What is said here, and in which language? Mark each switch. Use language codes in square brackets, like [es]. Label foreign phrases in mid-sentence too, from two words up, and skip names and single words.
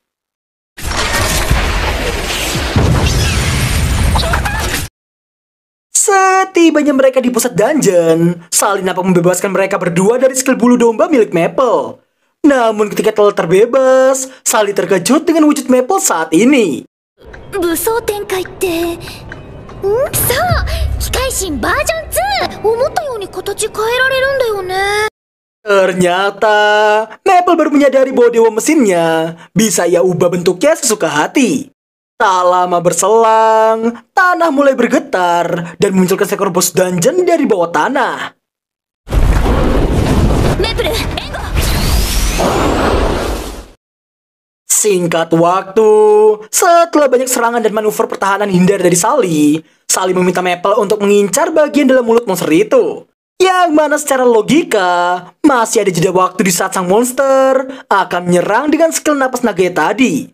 [id] Setibanya mereka di pusat dungeon, Sally nampak membebaskan mereka berdua dari skill bulu domba milik Maple. Namun ketika telah terbebas, Sally terkejut dengan wujud Maple saat ini. [ja] 武装展開ってそう機械神バージョン2思ったように形変えられるんだよね [id] Ternyata Maple baru menyadari bahwa dewa mesinnya bisa ia ubah bentuknya sesuka hati. Tak lama berselang, tanah mulai bergetar dan memunculkan seekor bos dungeon dari bawah tanah. [ja] メープル援護 [id] Singkat waktu, setelah banyak serangan dan manuver pertahanan hindar dari Sally, Sally meminta Maple untuk mengincar bagian dalam mulut monster itu. Yang mana secara logika, masih ada jeda waktu di saat sang monster akan menyerang dengan skill napas naganya tadi.